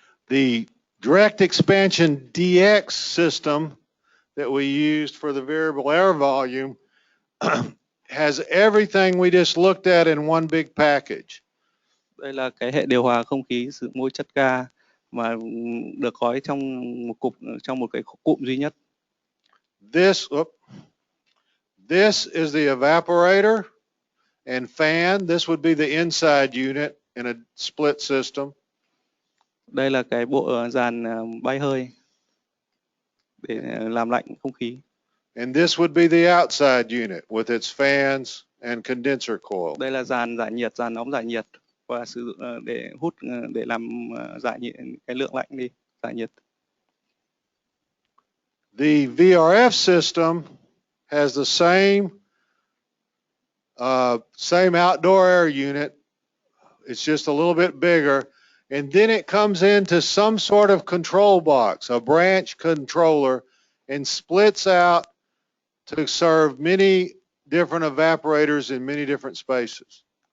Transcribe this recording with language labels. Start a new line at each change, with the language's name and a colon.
English: The direct expansion DX system that we used for the variable air volume has everything we just looked at in one big package.
Vietnamese: Đây là cái hệ điều hòa không khí sử dụng môi chất ga mà được gói trong một cái cụm duy nhất.
English: This is the evaporator and fan. This would be the inside unit in a split system.
Vietnamese: Đây là cái bộ dàn bay hơi để làm lạnh không khí.
English: And this would be the outside unit with its fans and condenser coil.
Vietnamese: Đây là dàn giải nhiệt, dàn nóng giải nhiệt và sử dụng để hút để làm giải nhiệt cái lượng lạnh đi, giải nhiệt.
English: The VRF system has the same outdoor air unit. It's just a little bit bigger. And then it comes into some sort of control box, a branch controller, and splits out to serve many different evaporators in many different spaces.